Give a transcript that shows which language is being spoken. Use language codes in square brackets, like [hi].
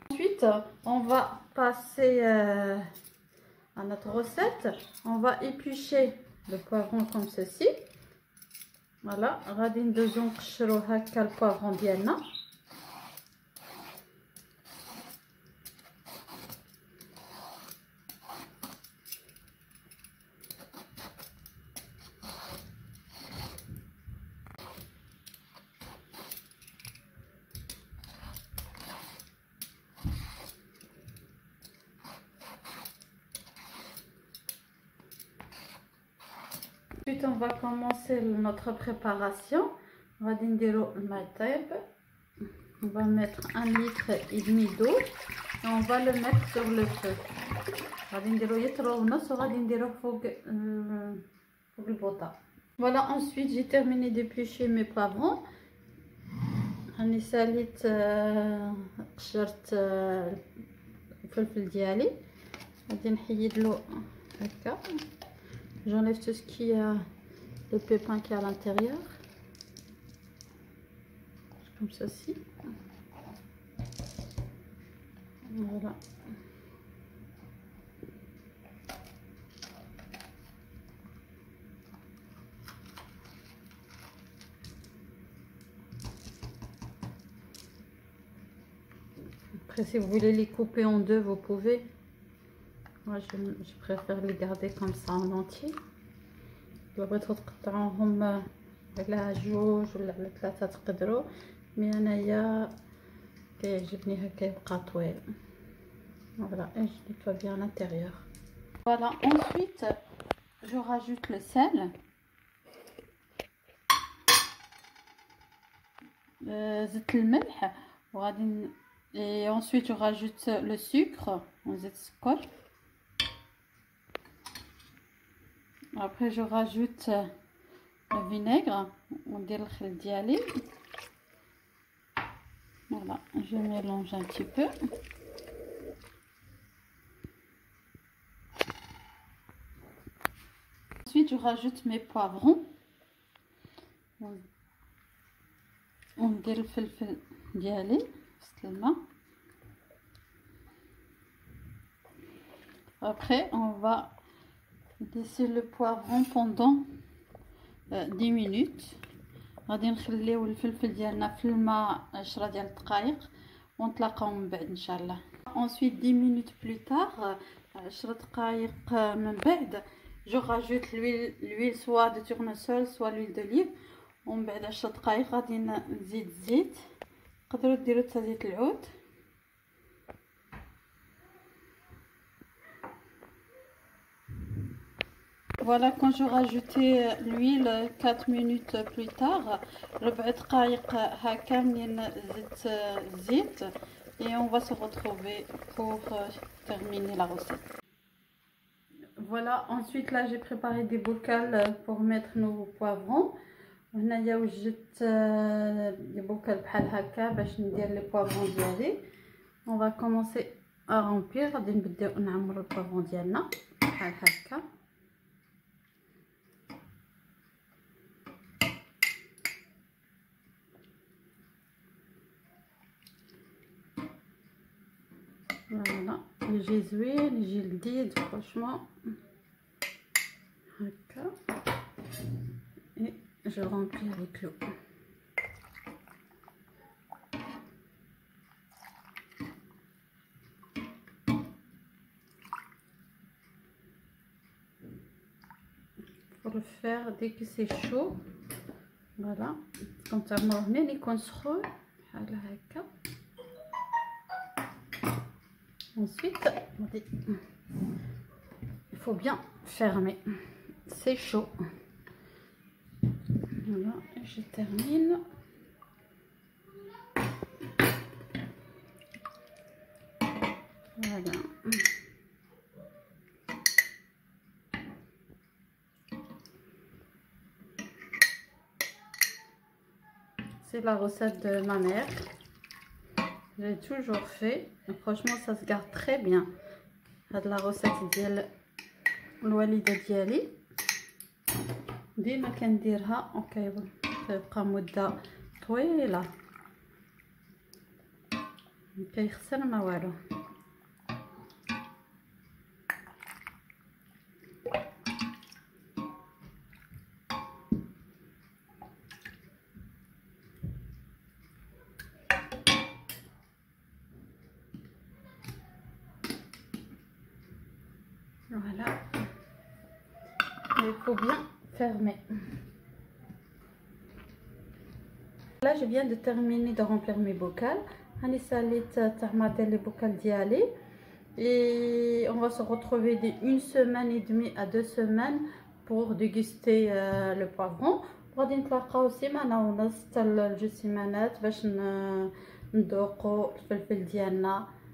[fr] Ensuite on va passer à notre recette. On va éplucher le poivron comme ceci. [ar] Voilà, غادي ندوزو نقشرو هكا البوافرون ديالنا. [fr] Ensuite, on va commencer notre préparation. On va mettre 1,5 litre d'eau et on va le mettre sur le feu. Voilà, ensuite j'ai terminé d'éplucher mes poivrons. [ar] راني ساليت قشرت الفلفل ديالي، غادي نحيد له هكا. [fr] J'enlève tout ce qui a le pépin qui est à l'intérieur, comme ceci. Voilà. Après, si vous voulez les couper en deux, vous pouvez. Moi, je préfère les garder comme ça en entier. [ar] بغيتو تقطعوهم على جوج ولا على ثلاثة تقدروا، مي انايا كيعجبني هكا يبقى طويل. [fr] Voilà, et je nettoie bien l'intérieur. Voilà, ensuite je rajoute le sel, [ar] زدت الملح، وغادي [fr] et ensuite je rajoute le sucre، [ar] نزيد السكر. [fr] Après je rajoute le vinaigre, on dit le [ar] khil diali. [fr] Voilà, je mélange un petit peu. Ensuite je rajoute mes poivrons. On dit le [ar] filfil diali, [fr] seulement. Après on va laisser le poivron pendant 10 minutes. [ar] غادي نخليو الفلفل ديالنا في الماء 10 ديال الدقائق ونتلاقاو من بعد ان شاء الله. [fr] Ensuite 10 minutes plus tard، [ar] 10 دقائق من بعد، [fr] je rajoute l'huile soit de tournesol soit l'huile d'olive، [ar] ومن بعد 10 دقائق غادي نزيد الزيت، تقدروا ديروا حتى زيت العود. [fr] Voilà, quand je rajoutais l'huile 4 minutes plus tard, [ar] 4 دقائق هكا منين زدت الزيت، [fr] et on va se retrouver pour terminer la recette. Voilà, ensuite là j'ai préparé des bocals pour mettre nos poivrons. [ar] هنايا وجدت [fr] des bocals [ar] بحال هكا باش ندير لي poivrons ديالي. [fr] On va commencer à remplir. [ar] غادي نبداو نعمروا البوافرون ديالنا بحال هكا. Voilà, يجي زوين، يجي لذيذ فرشمون. [fr] هكا et je remplis avec l'eau. Pour le faire dès que c'est chaud, voilà, comme ça [ar] مرهنين يكون سخون بحال هكا. [fr] Ensuite, il faut bien fermer, c'est chaud. Voilà, je termine. Voilà. C'est la recette de ma mère. J'ai toujours fait. Et franchement, ça se garde très bien. [ar] هاد la recette ديال الوالده ديالي ديما كنديرها وكيبقى مده طويله مكيخسر ما والو. [fr] Voilà, il faut bien fermer. Là, je viens de terminer de remplir mes bocals. [ar] Hani salit tahmadel les bocals diali. [fr] Et on va se retrouver d'une semaine et demie à 2 semaines pour déguster le poivron. [ar] غادي نتلاقاو سيمانه ونص حتى ل2 سيمانات باش ندوقوا الفلفل ديالنا.